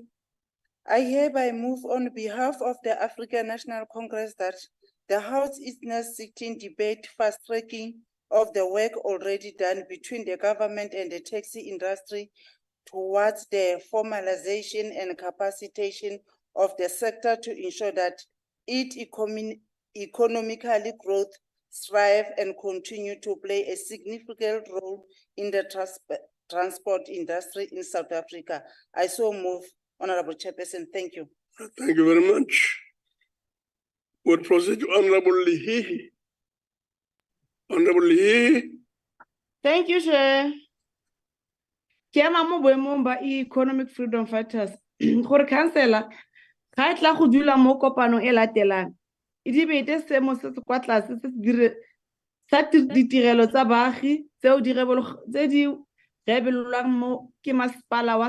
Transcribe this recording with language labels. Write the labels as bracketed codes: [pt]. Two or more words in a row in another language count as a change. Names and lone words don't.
[en] I hereby move on behalf of the African National Congress that the House is now seeking debate fast-tracking of the work already done between the government and the taxi industry towards the formalization and capacitation of the sector to ensure that it economically growth, strive, and continue to play a significant role in the transport industry in South Africa. I so move, Honorable Chairperson. Thank you. Thank you very much. We'll proceed to Honorable Lihihi. Honorable Lihihi. Thank you, Chair. [tn] Kema mo boemong ba economic freedom fighters gore councilor ga tla go dula mo kopanong e latelang e dibete seemo se se kwa tlase se se dire sa ditirelo tsa baagi tseo di rebelolwang mo ke masepala wa